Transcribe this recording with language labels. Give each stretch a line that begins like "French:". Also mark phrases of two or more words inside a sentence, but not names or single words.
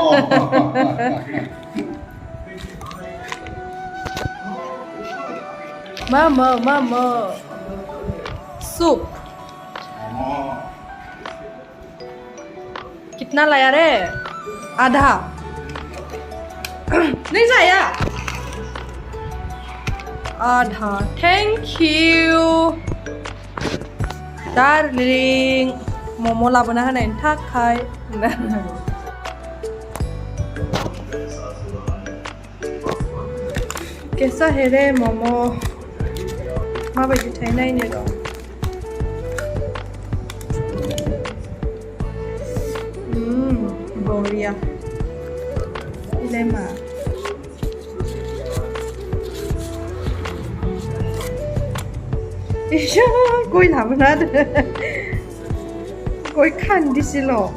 Hindi: Mama सूप कितना लाया रे आधा नहीं जाया
Bodo: आधा
English: thank you darling
Bodo: मोमो लाबोना होनायनि थाखाय
Hindi: कैसा है रे
Bodo: मोमो माबायदि थाय नायनो र' बरिया इलाय मा इसा गय लाबोना होदो गय खान्दिसेल'